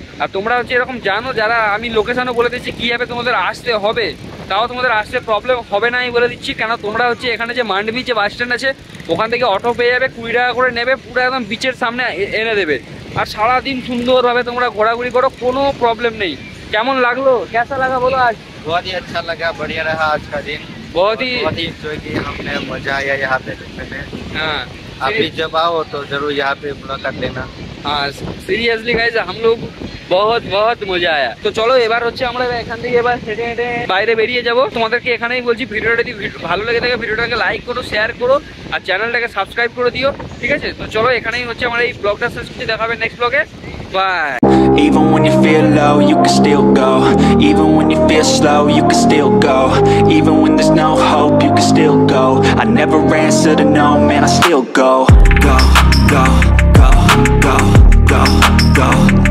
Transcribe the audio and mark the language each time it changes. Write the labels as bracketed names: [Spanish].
[Bangla] আর তোমরা হচ্ছে এরকম জানো, যারা আমি লোকেশানও বলে দিচ্ছি কীভাবে তোমাদের আসতে হবে, তাও তোমাদের আসতে প্রবলেম হবে না আমি বলে দিচ্ছি। কেন তোমরা হচ্ছে এখানে যে মান্ডবি যে বাস স্ট্যান্ড আছে ওখান থেকে অটো পেয়ে যাবে, 20 টাকা করে নেবে, পুরো একদম বিচের সামনে এনে দেবে। আর সারাদিন সুন্দরভাবে তোমরা ঘোরাঘুরি করো, কোনো প্রবলেম নেই। কেমন লাগলো, [Hindi] কেসা লাগা [Bangla] বলো আজ? [Hindi] बहुत ही अच्छा लगा, बढ़िया रहा आज का दिन। बहुत ही एंजॉय किया हमने, मजा आया यहाँ पे देखने में। हाँ आप भी जब आओ तो जरूर यहाँ पे मुलाकात लेना। हाँ সিরিয়াসলি গাইজ हम लोग बहुत बहुत মজা আয়া। [Bangla] তো চলো এবার হচ্ছে আমরা এখান থেকে এবার হেঁটে হেঁটে বাইরে বেরিয়ে যাব। তোমাদেরকে এখানেই বলছি, ভিডিওটা যদি ভালো লেগে থাকে ভিডিওটাকে লাইক করো, শেয়ার করো, আর চ্যানেলটাকে সাবস্ক্রাইব করে দিও, ঠিক আছে। তো চলো এখানেই হচ্ছে আমার এই ব্লগটা শেষ করছি, দেখা হবে নেক্সট ব্লগে, by. [English] Even when you feel low, you can still go. Even when you feel slow, you can still go. Even when there's no hope, you can still go. I never answer to no, man, I still go. Go, go, go, go, go, go.